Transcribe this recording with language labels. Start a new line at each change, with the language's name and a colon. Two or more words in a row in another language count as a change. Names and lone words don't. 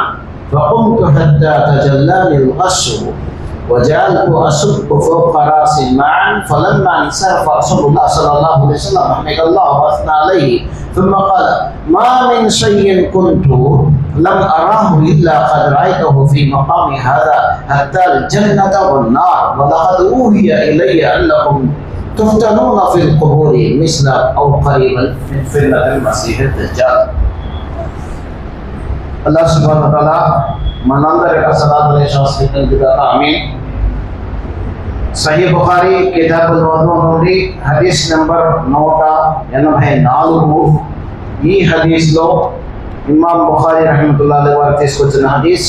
Arabic: فقمت حتى تجلاني الغش وجعلت أصب فوق رأسي معا، فلما انصرف رسول الله صلى الله عليه وسلم حمد الله وأثنى عليه ثم قال: ما من شيء كنت لم أراه إلا قد رأيته في مقام هذا حتى الجنة والنار، ولقد أوحي إلي أنكم تفتنون في القبور مثل أو قريبا من فتنة المسيح الدجال.
Telugu: అల్లాహ్
Arabic: سبحانه وتعالى
Telugu: మనందరి యొక్క సలాతులు శాశ్వతంగా ఆమీన్. సహీహ్ బుఖారీ కితాబుల్ వదు నుండి హదీస్ నంబర్ 184. ఈ హదీస్లో ఇమాం బుఖారీ
Arabic: رحمة الله عليه
Telugu: వారు తీసుకొచ్చిన హదీస్.